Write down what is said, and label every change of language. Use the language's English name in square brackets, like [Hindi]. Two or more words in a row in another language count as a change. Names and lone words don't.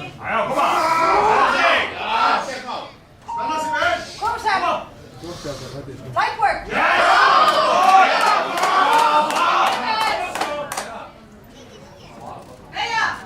[Icelandic] Já, koma. Spenna sig vel. Kom, [English] Sam. Light work. Freyja.